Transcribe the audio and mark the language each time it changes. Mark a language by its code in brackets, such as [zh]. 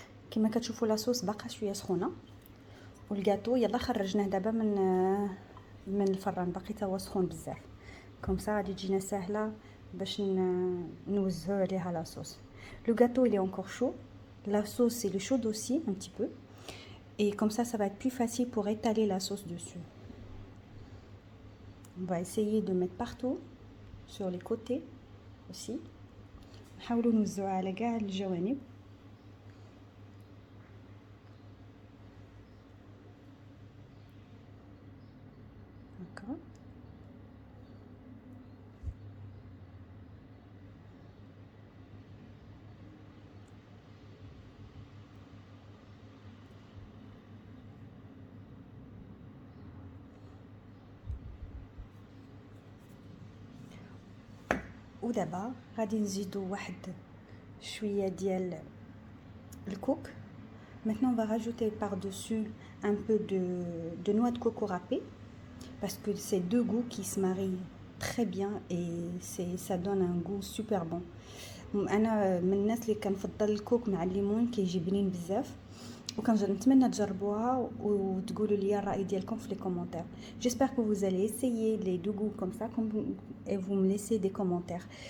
[ar] كما كتشوفوا لا صوص باقا شويه سخونه والغاتو يلا خرجناه دابا من الفران باقي تا هو سخون بزاف. كوم سا غادي تجينا سهله باش نوزعوا عليها لا صوص. [fr] لو غاتو il est encore chaud, la sauce elle est chaude aussi un petit peu et comme ça va être plus facile pour étaler la sauce dessus. On va essayer de mettre partout sur les côtés aussi. [ar] نحاولوا نوزعوا على كاع الجوانب. [fr] D'accord. [ar] ودابا غادي نزيدو واحد شويه ديال الكوك. [fr] Maintenant on va rajouter par-dessus un peu de noix de coco râpée parce que c'est deux goûts qui se marient très bien et ça donne un goût super bon. [ar] انا من الناس اللي كنفضل الكوك مع الليمون كيجيبني بزاف وكنتمنى تجربوها وتقولوا لي الراي ديالكم في لي كومونتير. [fr] J'espère que vous allez essayer les deux goûts comme ça et vous me laissez des commentaires.